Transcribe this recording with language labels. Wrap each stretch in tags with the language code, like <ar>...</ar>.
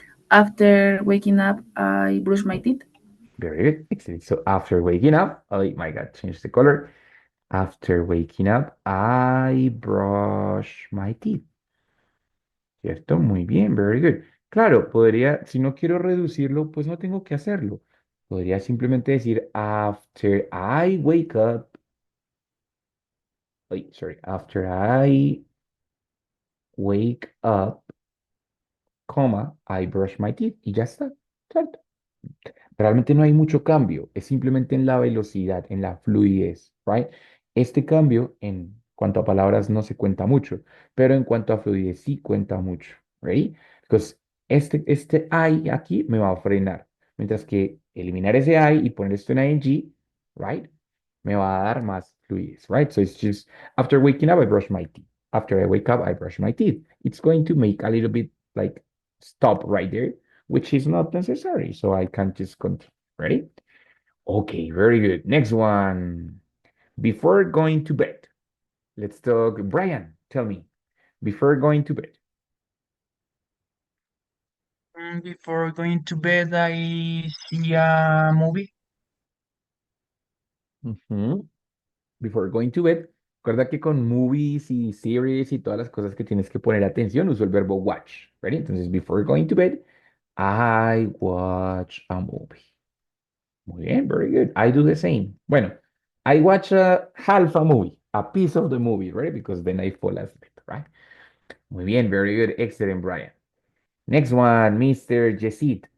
<en>After waking up, I brush my teeth. Very good. Excellent. So after waking up, oh my God, change the color. After waking up, I brush my teeth.</en> <es>¿Cierto? Muy bien,</es> <en>very good.</en> <es>Claro, podría, si no quiero reducirlo, pues no tengo que hacerlo. Podría simplemente decir</es> <en>after I wake up. Wait, sorry. After I wake up, coma, I brush my teeth.</en> <es>Y ya está. ¿Cierto? Realmente no hay mucho cambio, es simplemente en la velocidad, en la fluidez, right? Este cambio en cuanto a palabras no se cuenta mucho, pero en cuanto a fluidez sí cuenta mucho, right? Because este I aquí me va a frenar, mientras que eliminar ese I y poner esto en ing, right? Me va a dar más fluidez, right?</es> <en>So it's just after waking up, I brush my teeth. After I wake up, I brush my teeth. It's going to make a little bit like stop right there which is not necessary. So I can just continue. Ready? Okay, very good. Next one. Before going to bed, let's talk. Brian, tell me. Before going to bed. Before going to bed, I see a movie. Ujú. Before going to bed.</en> <es>Recuerda que con movies y series y todas las cosas que tienes que poner atención, uso el verbo watch.</es> <en>Ready?</en> <es>Entonces,</es> <en>before going to bed, I watch a movie.</en> <es>Muy bien,</es> <en>very good. I do the same.</en> <es>Bueno,</es> <en>I watch a half a movie, a piece of the movie, right? Because then I fall asleep, right?</en> <es>Muy bien,</es> <en>very good. Excellent, Brian. Next one, Mr. Yesid.</en>